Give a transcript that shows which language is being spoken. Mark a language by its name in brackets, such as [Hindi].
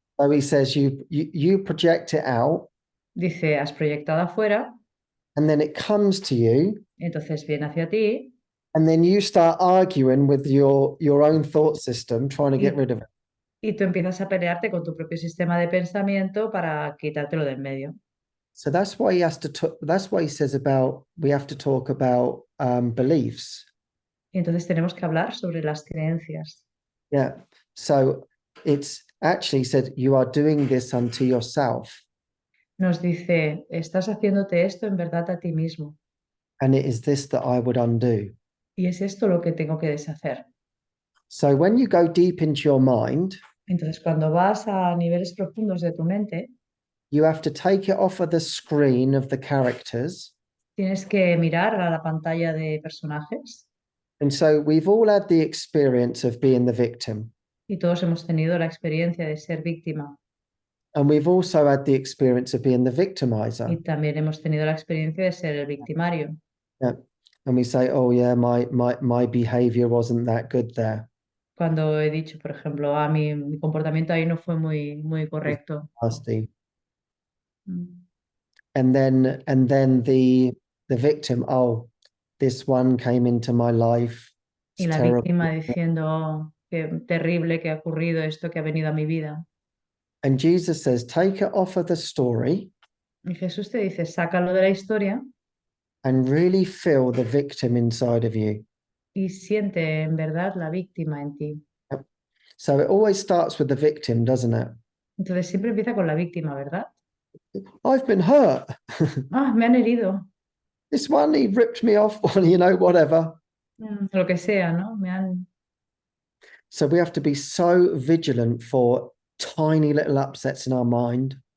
[English] So he says, you project it out, [Spanish] Dice, has proyectado afuera, [English] and then it comes to you, [Spanish] entonces viene hacia ti [English] and then you start arguing with your own thought system, trying to get rid of it. [Spanish] y tú empiezas a pelearte con tu propio sistema de pensamiento para quitártelo del medio. [English] So that's why he has to. That's why he says about we have to talk about beliefs. [Spanish] Y entonces tenemos que hablar sobre las creencias. [English] Yeah. So it's actually said you are doing this unto yourself, [Spanish] Nos dice, estás haciéndote esto en verdad a ti mismo. [English] and it is this that I would undo. [Spanish] Y es esto lo que tengo que deshacer. [English] So when you go deep into your mind, [Spanish] Entonces, cuando vas a niveles profundos de tu mente, [English] you have to take it off of the screen of the characters. [Spanish] tienes que mirar a la pantalla de personajes [English] And so we've all had the experience of being the victim. [Spanish] y todos hemos tenido la experiencia de ser víctima [English] And we've also had the experience of being the [Spanish] y [English] victimizer. [Spanish] también hemos tenido la experiencia de ser el victimario. [English] Yeah. And we say, oh yeah, my behavior wasn't that good there. [Spanish] Cuando he dicho, por ejemplo, mi comportamiento ahí no fue muy correcto. [English] Nasty. Mm. And then the victim, oh, this one came into my life. [Spanish] Y [English] It's [Spanish] la [English] terrible. [Spanish] víctima diciendo, "Oh, qué terrible que ha ocurrido esto que ha venido a mi vida". [English] And Jesus says, take it off of the story [Spanish] Y Jesús te dice, sácalo de la historia [English] and really feel the victim inside of you. [Spanish] y siente en verdad la víctima en ti. [English] So it always starts with the victim, doesn't it? [Spanish] Entonces siempre empieza con la víctima, ¿verdad? [English] I've been hurt. [Spanish] Ah, me han herido. [English] This one, he ripped me off, or, whatever. [Spanish] Lo que sea, ¿no? Me han... [English] So we have to be so vigilant for tiny little upsets in our mind.